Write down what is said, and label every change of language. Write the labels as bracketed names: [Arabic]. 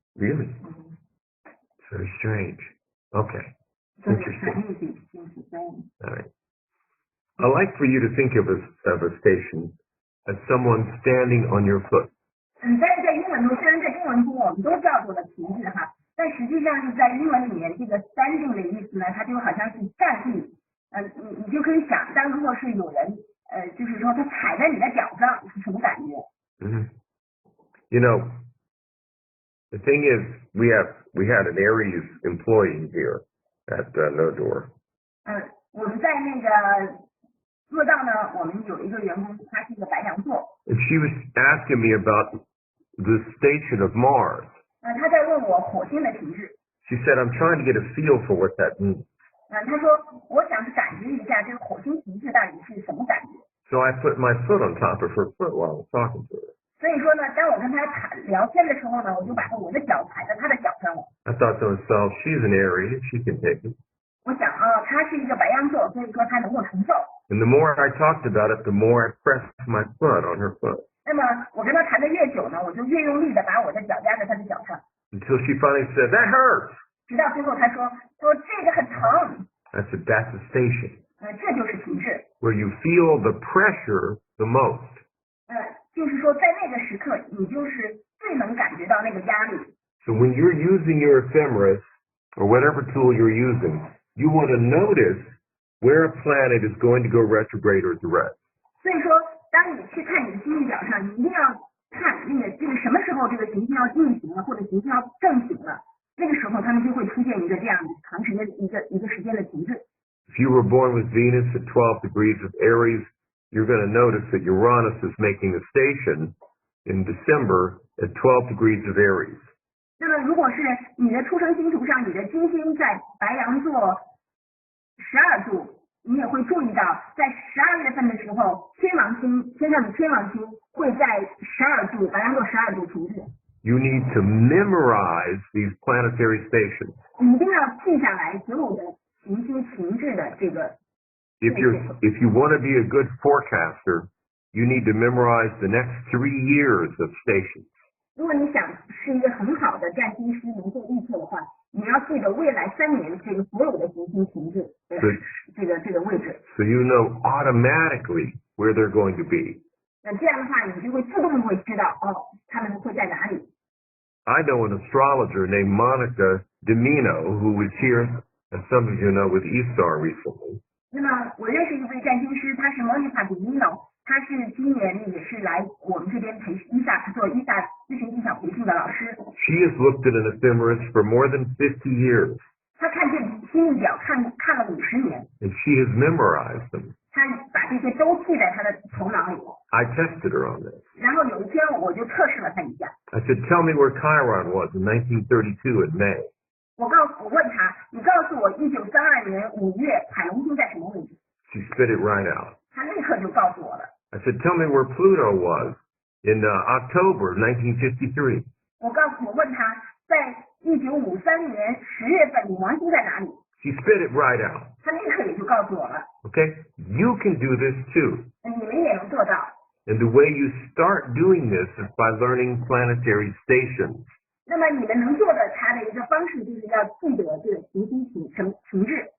[English] Really? Mm-hmm. It's very strange. Okay. So Interesting. the Chinese seems the same. All right. I like for you to think of a station as someone standing on your foot. [Chinese] 但是在英文中，虽然在中文中我们都叫做了停滞哈，但实际上是在英文里面，这个 standing 的意思呢，它就好像是站立。你就可以想象，如果是有人就是说他踩在你的脚上是什么感觉？ Mm-hmm. [English] You know, the thing is, we had an Aries employee here at No Door. [Chinese] 我们在那个做到呢，我们有一个员工，他是一个白羊座。 [English] And she was asking me about the station of Mars. [Chinese] 他在问我火星的停滞。 [English] She said, I'm trying to get a feel for what that means. [Chinese] 他说我想感觉一下这个火星停滞到底是什么感觉。 [English] So I put my foot on top of her foot while I was talking to her. [Chinese] 所以说呢，当我跟他聊天的时候呢，我就把我的脚踩在他的脚上了。 [English] I thought to myself, she's an Aries, she can take it. [Chinese] 我想他是一个白羊座，所以说他能够承受。 [English] And the more I talked about it, the more I pressed my foot on her foot. [Chinese] 那么我跟他谈的越久呢，我就越用力的把我的脚夹在他的脚上。 [English] Until she finally said, that hurts. [Chinese] 直到最后他说这个很疼。 [English] I said, that's a station. [Chinese] 这就是停滞。 [English] Where you feel the pressure the most. [Chinese] 就是说在那个时刻，你就是最能感觉到那个压力。 [English] So when you're using your ephemeris, or whatever tool you're using, you want to notice where a planet is going to go retrograde or direct. [Chinese] 所以说，当你去看你的星运表上，你一定要看这个什么时候这个行星要逆行了，或者行星要正行了，那个时候他们就会出现一个这样长时间一个时间的停滞。 [English] If you were born with Venus at 12 degrees of Aries, you're going to notice that Uranus is making a station in December at 12 degrees of Aries. [Chinese] 那么如果是你的出生星图上，你的金星在白羊座12度，你也会注意到，在12月份的时候，天上的天王星会在12度，白羊座12度停滞。 [English] you need to memorize these planetary stations. [Chinese] 你一定要记下来所有的行星停滞的这个。 [English] If you want to be a good forecaster, you need to memorize the next 3 years of stations. [Chinese] 如果你想是一个很好的占星师，能做预测的话，你要记得未来3年这个所有的行星停滞的这个位置。 [English] So you know automatically where they're going to be. [Chinese] 那这样的话，你就会自动会知道他们会在哪里。 [English] I know an astrologer named Monica Dimino who was here, as some of you know, with eStar recently. [Chinese] 那么我认识一位占星师，他是 Monica Dimino， 他是今年也是来我们这边做伊萨咨询技巧培训的老师。 [English] She has looked at an ephemeris for more than 50 years. [Chinese] 他看这星历表看了50年。 [English] And she has memorized them. [Chinese] 他把这些都记在他的头脑里。 [English] I tested her on this. [Chinese] 然后有一天我就测试了他一下。 [English] I said, "Tell me where Chiron was in 1932 in May." [Chinese] 我问他，你告诉我1932年5月海龙星在什么位置？ [English] She spit it right out. [Chinese] 他立刻就告诉我了。 [English] I said, "Tell me where Pluto was in October 1953." [Chinese] 我问他，在1953年10月份冥王星在哪里？ [English] She spit it right out. [Chinese] 他立刻也就告诉我了。 [English] Okay? You can do this too. [Chinese] 你们也能做到。 [English] And the way you start doing this is by learning planetary stations. [Chinese] 那么你们能做的它的一个方式就是要记得这个行星停滞。